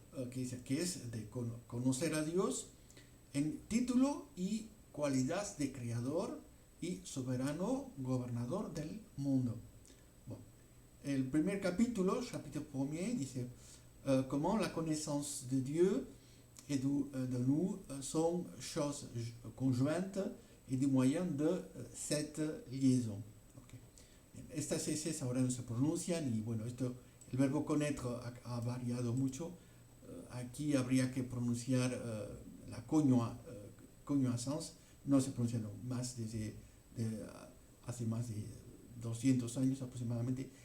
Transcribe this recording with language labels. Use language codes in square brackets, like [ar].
[es] Que es de conocer a Dios en título y cualidad de creador y soberano gobernador del mundo. [fr] Bon. [es] El primer capítulo, [fr] chapitre premier, [es] dice [fr] comment la connaissance de Dieu et de nous sont choses conjointes et des moyens de cette liaison. Okay. [es] Estas S ahora no se pronuncian y bueno, el verbo connaître ha variado mucho. Aquí habría que pronunciar la connaissance, no se pronuncia más desde hace más de 200 años aproximadamente.